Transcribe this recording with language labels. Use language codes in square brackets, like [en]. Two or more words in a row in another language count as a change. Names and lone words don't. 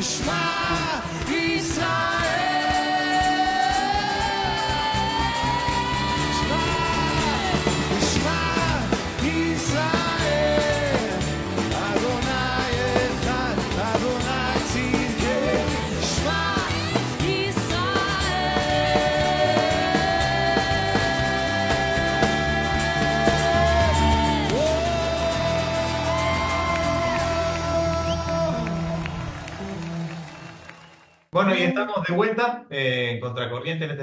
[he] שמע ישראל, שמע ישראל, אדוני אחד, אדוני צדקנו. שמע [es] Bueno, y estamos de vuelta en Contracorriente en este